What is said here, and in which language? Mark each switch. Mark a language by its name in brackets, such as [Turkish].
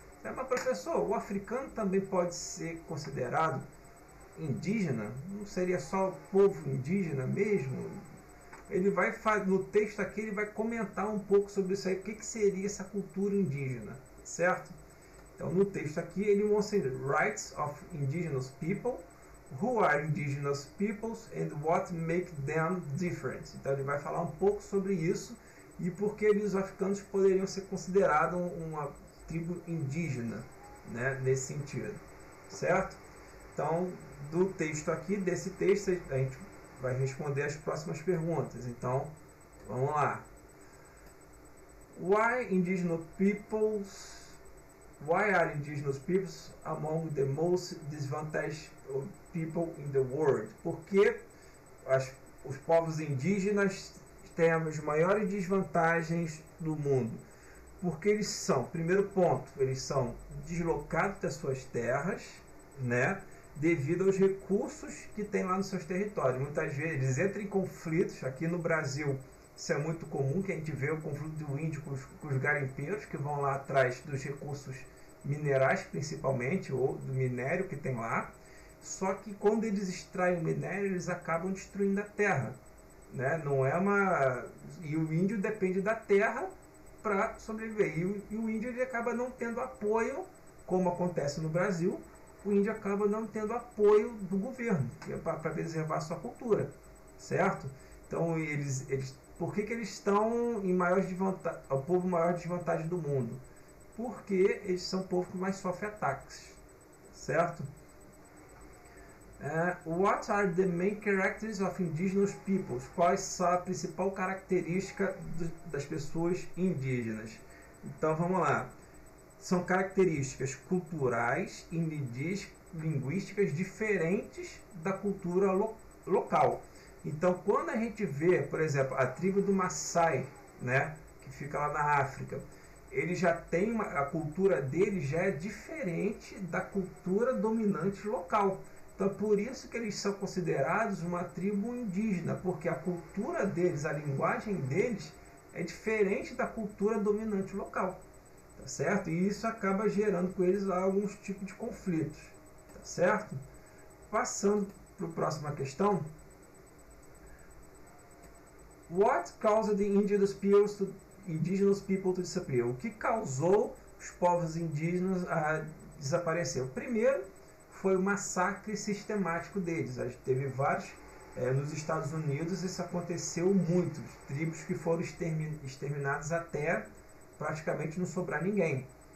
[Portuguese] Mas professor, o africano também pode ser considerado indígena? Não seria só o povo indígena mesmo? Ele vai, no texto aqui, ele vai comentar um pouco sobre isso aí, o que seria essa cultura indígena, certo? Então, no texto aqui, ele mostra [English] Rights of Indigenous People, Who are Indigenous Peoples and what make them different. [Portuguese] Então, ele vai falar um pouco sobre isso e por que os africanos poderiam ser considerados uma tribo indígena, né, nesse sentido, certo? Então, do texto aqui, desse texto, a gente vai responder as próximas perguntas. Então, vamos lá. [English] Why are indigenous peoples among the most disadvantaged people in the world? [Portuguese] Por que os povos indígenas têm as maiores desvantagens do mundo? Porque eles são, primeiro ponto, eles são deslocados das suas terras, né, devido aos recursos que tem lá nos seus territórios. Muitas vezes eles entram em conflitos. Aqui no Brasil isso é muito comum, que a gente vê o conflito do índio com os garimpeiros, que vão lá atrás dos recursos minerais, principalmente, ou do minério que tem lá. Só que quando eles extraem o minério, eles acabam destruindo a terra, né? Não é uma... E o índio depende da terra para sobreviver. E o índio ele acaba não tendo apoio, como acontece no Brasil. O índio acaba não tendo apoio do governo para preservar a sua cultura, certo? Então, por que eles estão em maior desvantagem, o povo maior desvantagem do mundo? Porque eles são o povo que mais sofre ataques, certo? [English] What are the main characteristics of indigenous peoples? [Portuguese] Quais são a principal característica das pessoas indígenas? Então, vamos lá. São características culturais e linguísticas diferentes da cultura local. Então, quando a gente vê, por exemplo, a tribo do Maasai, né, que fica lá na África, ele já tem a cultura dele já é diferente da cultura dominante local. Então, por isso que eles são considerados uma tribo indígena, porque a cultura deles, a linguagem deles, é diferente da cultura dominante local, tá certo? E isso acaba gerando com eles alguns tipos de conflitos, tá certo? Passando para a próxima questão. [English] What caused the indigenous people to disappear? [Portuguese] O que causou os povos indígenas a desaparecer? O primeiro foi o massacre sistemático deles. A gente teve vários nos Estados Unidos, isso aconteceu muito. Tribos que foram exterminadas até praticamente não sobrar ninguém.